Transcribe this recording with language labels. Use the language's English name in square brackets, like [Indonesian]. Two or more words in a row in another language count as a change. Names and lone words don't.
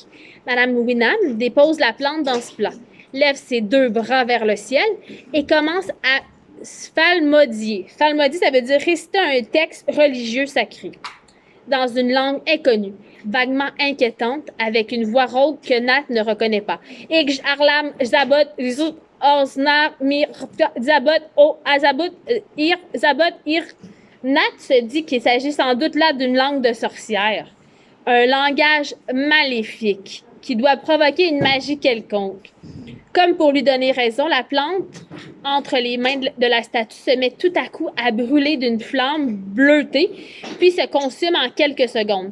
[French] Mme Winham dépose la plante dans ce plat, lève ses 2 bras vers le ciel et commence à psalmodier. Psalmodier, ça veut dire réciter un texte religieux sacré dans une langue inconnue, vaguement inquiétante, avec une voix rauque que Nat ne reconnaît pas. Ig arlam zabot rizut osnar mir zabot o azabot ir zabot ir. Nat se dit qu'il s'agit sans doute là d'une langue de sorcière, un langage maléfique qui doit provoquer une magie quelconque. Comme pour lui donner raison, la plante entre les mains de la statue se met tout à coup à brûler d'une flamme bleutée, puis se consume en quelques secondes.